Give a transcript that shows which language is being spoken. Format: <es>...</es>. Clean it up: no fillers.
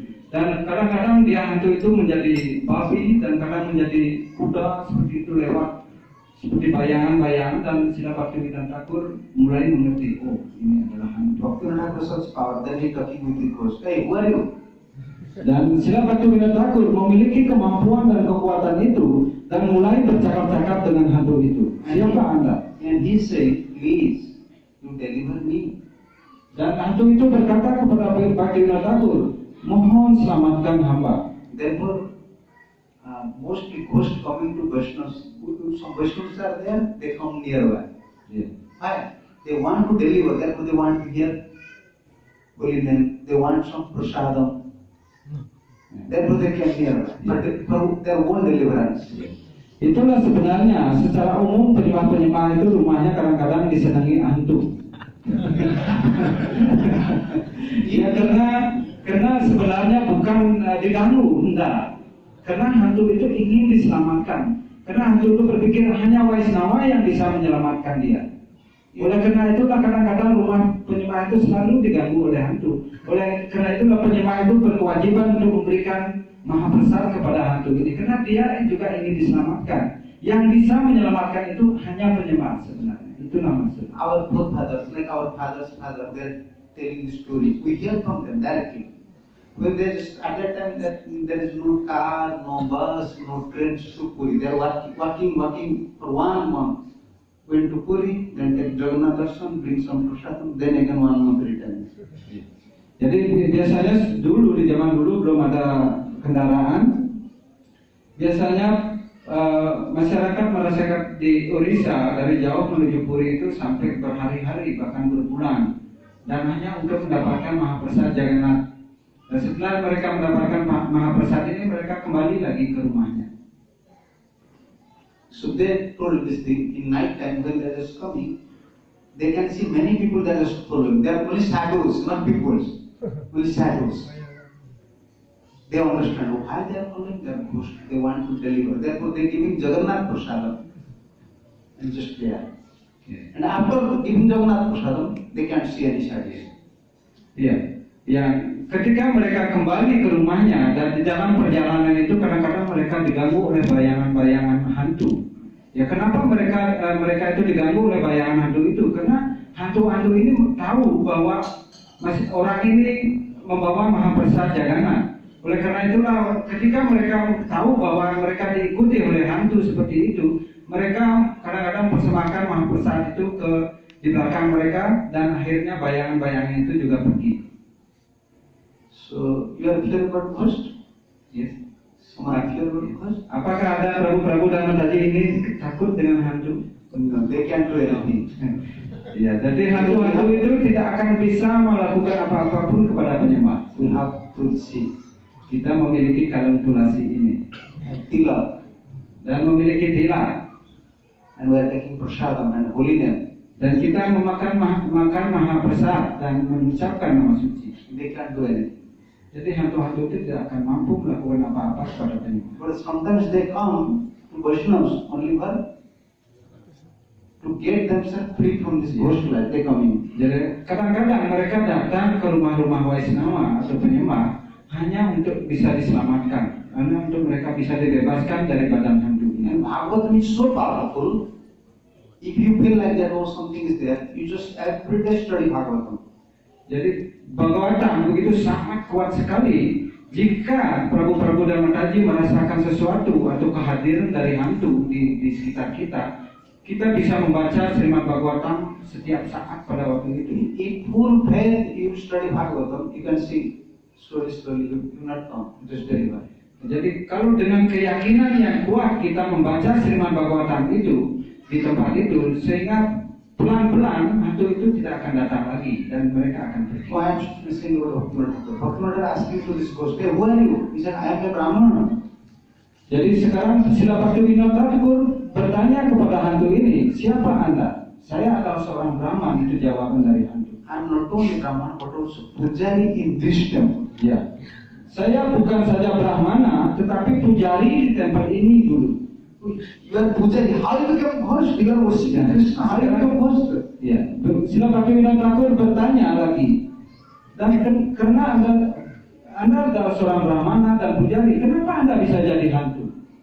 <id>Dan kadang-kadang dia hantu itu menjadi babi dan kadang menjadi kuda seperti itu lewat seperti bayangan-bayangan, dan Srila Bhaktivinoda Thakur mulai mengerti, oh ini adalah hantu.</id> <en>Bhaktivinoda Thakur such power, then he talking with the ghost. Hey, who are you?</en> <id>Dan Srila Bhaktivinoda Thakur memiliki kemampuan dan kekuatan itu dan mulai bercakap-cakap dengan hantu itu. Siapa Anda?</id> <en>And he said, please, you deliver me.</en> <id>Dan hantu itu berkata kepada Bhaktivinoda Thakur, mohon selamatkan hamba.</id> <en>Therefore, mostly ghosts coming to Vaishnavas. Some Vaishnavas are there, they come nearby. Yeah. Why? They want to deliver, therefore they want to hear holy name, they want some prasadam. Therefore they came nearby. But their own deliverance.</en> <id>Itulah sebenarnya secara umum penyembah-penyembah itu rumahnya kadang-kadang disenangi hantu. Ya karena sebenarnya bukan diganggu, enggak. Karena hantu itu ingin diselamatkan. Karena hantu itu berpikir hanya Vaishnava yang bisa menyelamatkan dia. Oleh karena itulah kadang-kadang rumah penyembah itu selalu diganggu oleh hantu. Oleh karena itulah penyembah itu berkewajiban untuk memberikan mahaprasad kepada hantu ini, karena dia juga ingin diselamatkan. Yang bisa menyelamatkan itu hanya penyembah sebenarnya. Itulah maksudnya.</id> <en>Our forefathers, like our father's father, they're telling the story. We hear from them directly. When they just at that time that there is no car, no bus, no train to Puri. They are walking for 1 month. Went to Puri, then take Jagannath darshan, bring some prasadam, then again 1 month return.</en> <id>Jadi biasanya dulu di zaman dulu belum ada kendaraan. Biasanya masyarakat merasakan di Orissa dari jauh menuju Puri itu sampai berhari-hari bahkan berbulan, dan hanya untuk mendapatkan mahaprasad Jagannath. Dan setelah mereka mendapatkan mahaprasad ini, mereka kembali lagi ke rumahnya.</id> <en>So they told this thing in night time when they are just coming, they can see many people that are just following. They are only shadows, not people, only shadows. They understand why they are following their ghost. They want to deliver. Therefore, they are giving Jagannath prasadam and just there. Okay. And after giving Jagannath prasadam, they can't see any shadows.</en> <id>Iya, yang ketika mereka kembali ke rumahnya dan di dalam perjalanan itu kadang-kadang mereka diganggu oleh bayangan-bayangan hantu. Ya kenapa mereka itu diganggu oleh bayangan hantu itu? Karena hantu-hantu ini tahu bahwa orang ini membawa mahaprasad Jagannath. Oleh karena itulah ketika mereka tahu bahwa mereka diikuti oleh hantu seperti itu, mereka kadang-kadang persembahkan mahaprasad itu di belakang mereka, dan akhirnya bayangan-bayangan itu juga pergi.</id> <en>So you are clear about ghost? Yes. Are you clear about ghost?</en> <id>Apakah ada prabu-prabu dan mataji ini takut dengan hantu?</id> <en>No, they can't do anything.</en> <id>Ya, jadi hantu-hantu itu tidak akan bisa melakukan apa-apapun kepada penyembah.</id> <en>We have to see.</en> <id>Kita memiliki kalkulasi ini Tila. dan memiliki tilang.</id> <en>And we are taking prasadam and holy name.</en> <id>Dan kita makan mahaprasad dan mengucapkan nama suci.</id> <en>They can't do anything.</en> <id>Jadi hantu-hantu itu tidak akan mampu melakukan apa-apa kepada penyembah.</id> <en>But sometimes they come to Vaishnavas only for to get themselves free from this ghost life. They come in.</en> <id>Jadi kadang-kadang mereka datang ke rumah-rumah Waisnawa atau penyembah hanya untuk bisa diselamatkan, hanya untuk mereka bisa dibebaskan dari badan hantu ini.</id> <en>And Bhagavatam is so powerful. If you feel like that or something is there, you just every day study Bhagavatam.</en> <id>Jadi Bhagavatam begitu sangat kuat sekali. Jika Prabu dan Mataji merasakan sesuatu atau kehadiran dari hantu di sekitar kita, kita bisa membaca Srimad Bhagavatam setiap saat pada waktu itu.</id> <en>In full faith, you study Bhagavatam, you can see slowly, you not come, just deliver.</en> <id>Jadi kalau dengan keyakinan yang kuat kita membaca Srimad Bhagavatam itu di tempat itu, sehingga pelan-pelan hantu itu tidak akan datang lagi dan mereka akan pergi.</id> <en>So I am listening to Bhaktivinoda. Bhaktivinoda asking to this ghost, hey, who are you? He said, I am a Brahmana.</en> <id>Jadi sekarang Srila Bhaktivinoda Thakur bertanya kepada hantu ini, siapa Anda? Saya adalah seorang Brahman, itu jawaban dari hantu.</id> <en>I am not only Brahmana, but also pujari in this temple.</en> <id>Ya, saya bukan saja Brahmana, tetapi pujari di tempat ini dulu.</id> <en>You are pujari. How you become ghost? You are worshiping Krishna. How you become ghost?</en> <id>Ya, Srila Bhaktivinoda Thakur bertanya lagi, dan karena Anda adalah seorang Brahmana dan pujari, kenapa Anda bisa jadi hantu?</id>